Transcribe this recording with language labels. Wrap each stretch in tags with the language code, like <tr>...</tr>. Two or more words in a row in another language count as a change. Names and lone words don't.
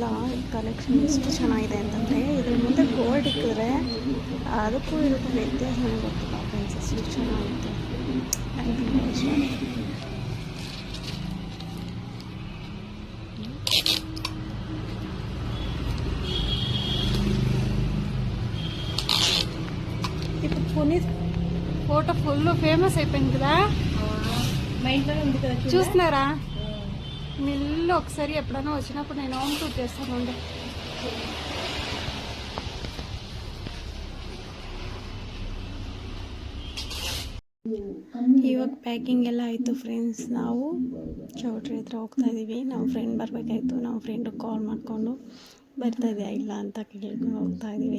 <kn>ಕಲೆಕ್ಷನ್ ಎಷ್ಟು ಚೆನ್ನಾಗಿದೆ ಅಂತಂದರೆ, ಇದ್ರ ಮುಂದೆ ಗೋಲ್ಡ್ ಇಕ್ಕಿದ್ರೆ ಅದಕ್ಕೂ ಇದಕ್ಕೂ ವ್ಯತ್ಯಾಸ ಗೊತ್ತಿಲ್ಲ ಫ್ರೆಂಡ್ಸ್. ಎಷ್ಟು ಚೆನ್ನಾಗಿತ್ತು.</kn> <te>ఇప్పుడు పునీత్ ఫోటో</te> <en>full famous</en> <te>అయిపోయింది కదా. మా ఇంట్లో ఉంది కదా, చూస్తున్నారా? మిల్లు ఒకసారి ఎప్పుడైనా వచ్చినప్పుడు నేను</te> <en>home tour</en> <te>చేస్తాను.</te> <kn>ಇವಾಗ ಪ್ಯಾಕಿಂಗ್ ಎಲ್ಲ ಆಯಿತು ಫ್ರೆಂಡ್ಸ್. ನಾವು ಚೌಟ್ರಿ ಹತ್ರ ಹೋಗ್ತಾ ಇದ್ದೀವಿ. ನಮ್ಮ ಫ್ರೆಂಡ್ ಬರಬೇಕಾಯ್ತು. ನಮ್ಮ ಫ್ರೆಂಡಿಗೆ ಕಾಲ್ ಮಾಡಿಕೊಂಡು ಬರ್ತಾ ಇದೆಯಾ ಇಲ್ಲ ಅಂತ ಕೇಳ್ಕೊಂಡು ಹೋಗ್ತಾ ಇದ್ದೀವಿ.</kn>